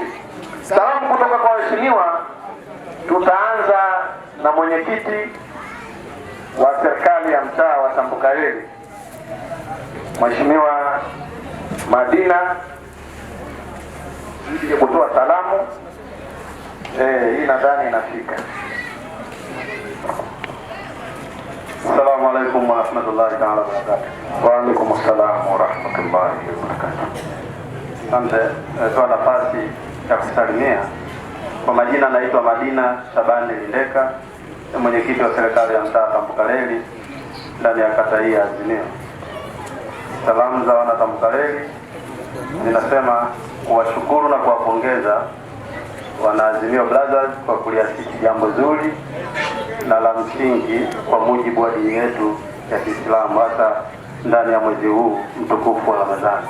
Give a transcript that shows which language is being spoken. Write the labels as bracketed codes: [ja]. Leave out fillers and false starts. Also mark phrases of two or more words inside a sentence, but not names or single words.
[sw] Salamu kutoka kwa waheshimiwa. Tutaanza na mwenyekiti wa serikali ya mtaa wa Tambukareli, Mheshimiwa Madina, ili kutoa salamu. Hii nadhani inafika. [ar] السلام عليكم ورحمة الله تعالى وبركاته. وعليكم السلام ورحمة الله وبركاته. [sw] Asante kwa nafasi ya kusalimia. Kwa majina naitwa Madina Shabani Lindeka, mwenyekiti wa serikali ya mtaa Tambukareli ndani ya kata hii ya Azimio. Salamu za wana Tambukareli, ninasema kuwashukuru na kuwapongeza wana Azimio Brothers kwa kuliasisi jambo zuri na la msingi kwa mujibu wa dini yetu ya Kiislamu, hasa ndani ya mwezi huu mtukufu wa Ramadhani.